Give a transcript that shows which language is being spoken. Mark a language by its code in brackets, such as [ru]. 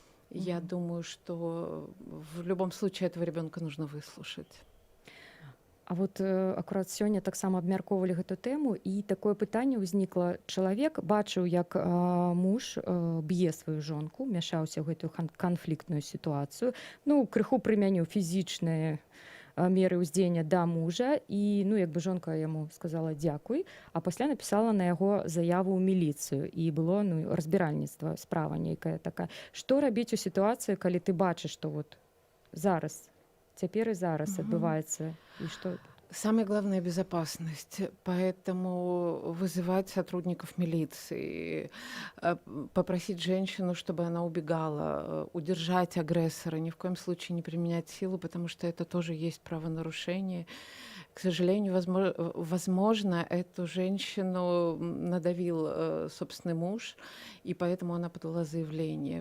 [ru] Я думаю, что в любом случае этого ребенка нужно выслушать. [be] А вот акурат сёння таксама абмяркоўвалі гэту тэму, і такое пытанне ўзнікла. Чалавек бачыў, як муж б'е сваю жонку, мяшаўся ў гэтую канфліктную сітуацыю, ну, крыху прымяніў фізічныя меры ўздзеяння да мужа, і ну, як бы жонка яму сказала дзякуй, а пасля напісала на яго заяву ў міліцыю, і было разбіральніцтва, справа нейкая такая. Што рабіць у сітуацыі, калі ты бачыш, што вот зараз, цяпер і зараз адбываецца, [ru] и что? Самое главное — безопасность. Поэтому вызывать сотрудников милиции, попросить женщину, чтобы она убегала, удержать агрессора, ни в коем случае не применять силу, потому что это тоже есть правонарушение. К сожалению, возможно, эту женщину надавил собственный муж, и поэтому она подала заявление.